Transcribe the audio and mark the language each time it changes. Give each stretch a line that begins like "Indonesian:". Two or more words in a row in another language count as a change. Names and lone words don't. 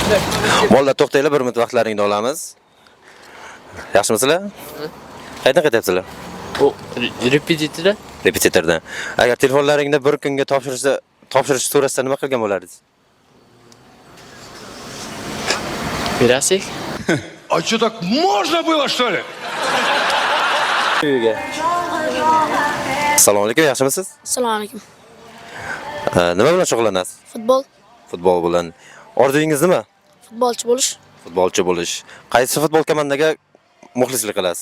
Uzbek: Bolalar to'xtanglar, bir minut vaqtlaringni olamiz. Yaxshimisizlar? Qayerdan qaytyapsizlar? Bu repetitorda Repetitordan. Agar telefonlaringni bir kunga topshirish so'rashsa nima qilgan bo'lardingiz? berasik.
Russian: А что, так можно было, что ли?
Uzbek: Uyga. Assalomu alaykum, yaxshimisiz? Assalomu alaykum. Nima bilan shug'ullanasiz? Futbol, Futbol bilan. Orzungiz nima? futbolchi bo'lish. Futbolchi bo'lish. Qaysi futbol komandaga muxlislik qilasiz?